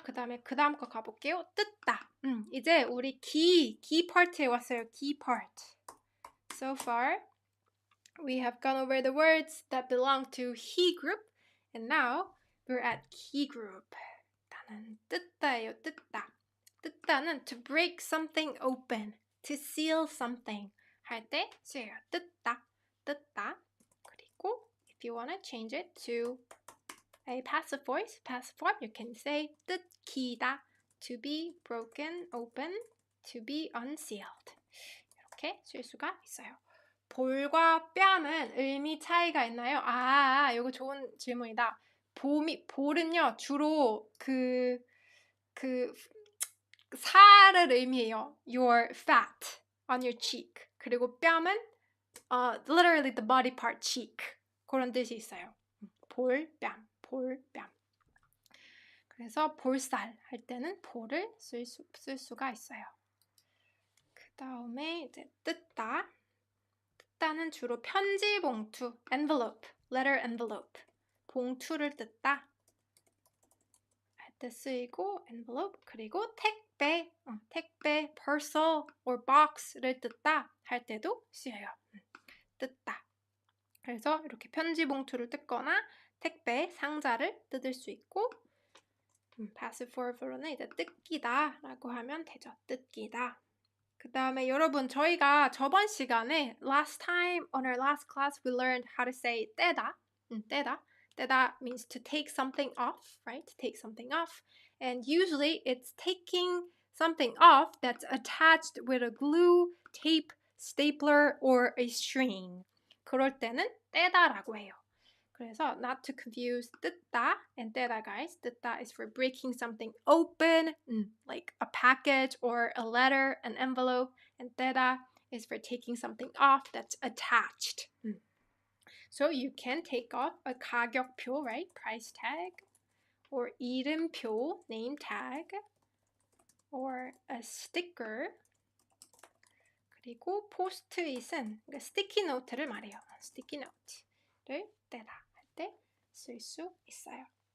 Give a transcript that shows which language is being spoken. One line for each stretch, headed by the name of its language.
Korean: 그 다음 거 가볼게요. 뜯다. 이제 우리 key part에 왔어요.
English: key part. So far, we have gone over the words that belong to he group, and now we're at key group.
Korean: 일단은 뜯다예요. 뜯다.
English: 뜯다는 to break something open, to seal something
Korean: 할 때 쓰여요. 뜯다, 뜯다.
English: 그리고 if you want to change it to a passive voice, passive form, you can say 뜯기다, to be broken open, to be unsealed.
Korean: 이렇게 쓸 수가 있어요. 볼과 뺨은 의미 차이가 있나요? 이거 좋은 질문이다. 볼은요, 주로 그 살을 의미해요.
English: Your fat on your cheek.
Korean: 그리고 뺨은
English: literally the body part cheek.
Korean: 그런 뜻이 있어요. 볼, 뺨. 그래서 볼살 할 때는 볼을 쓸 수가 있어요. 그 다음에 이제 뜯다. 뜯다는 주로 편지 봉투,
English: envelope, letter envelope.
Korean: 봉투를 뜯다 할 때 쓰이고 envelope. 그리고 택배,
English: parcel or box
Korean: 를 뜯다 할 때도 쓰여요. 뜯다. 그래서 이렇게 편지 봉투를 뜯거나 택배 상자를 뜯을 수 있고 passive verb로는 이제 뜯기다 라고 하면 되죠. 뜯기다. 그 다음에 여러분 저희가 저번 시간에
English: last time on our last class we learned how to say 떼다.
Korean: 떼다.
English: 떼다 means to take something off, right? To take something off. And usually it's taking something off that's attached with a glue, tape, stapler, or a string.
Korean: 그럴 때는 떼다라고 해요.
English: 그래서 not to confuse 뜯다 and 떼다, guys. 뜯다 is for breaking something open, like a package or a letter, an envelope. And 떼다 is for taking something off that's attached. So you can take off a 가격표, right? Price tag. Or 이름표, name tag. Or a sticker.
Korean: 그리고 포스트잇은 스티키 노트를 말해요. 스티키 노트를 떼다 할 때 쓸 수 있어요.